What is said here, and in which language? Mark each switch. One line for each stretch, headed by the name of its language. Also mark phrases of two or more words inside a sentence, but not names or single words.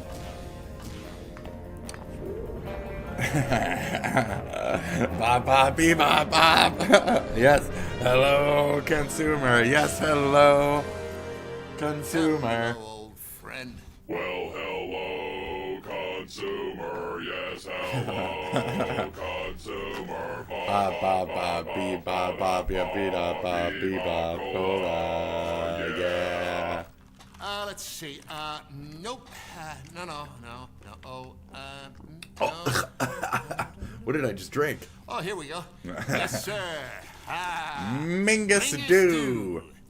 English: Bop, bop, bee, bop, bop. Yes. Hello, consumer. Yes, hello, consumer. Old friend. Well, hello, consumer. Yes, hello, consumer. Ba ba ba bee ba ba bee bee da ba bee ba cola. Yeah. Let's see. Nope. No. Oh, no. What did I just drink? Oh, here we go. Yes, sir. Mingus Dew.